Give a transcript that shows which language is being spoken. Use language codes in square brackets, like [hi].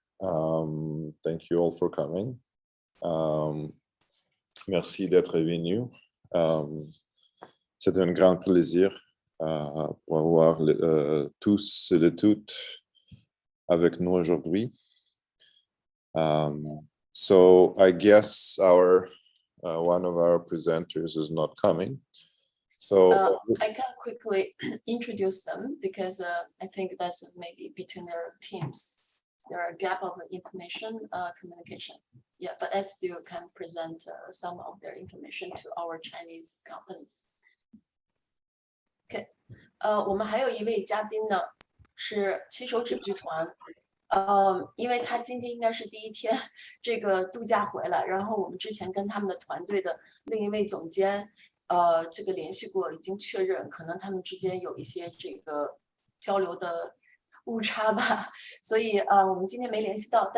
[en] Thank you all for coming. [fr] Merci d'être venu. C'est un grand plaisir pour avoir tous et toutes avec nous aujourd'hui. [en] So I guess one of our presenters is not coming. So I can quickly introduce them because I think that's maybe between their teams. There are a gap of information communication. Yeah, but I still can present some of their information to our Chinese companies. [zh] OK， 我们还有一位嘉宾呢，是七手指剧团。因为他今天应该是第一天这个度假回来，然后我们之前跟他们的团队的另一位总监。这个联系过，已经确认，可能他们之间有一些这个交流的误差吧，所以我们今天没联系到。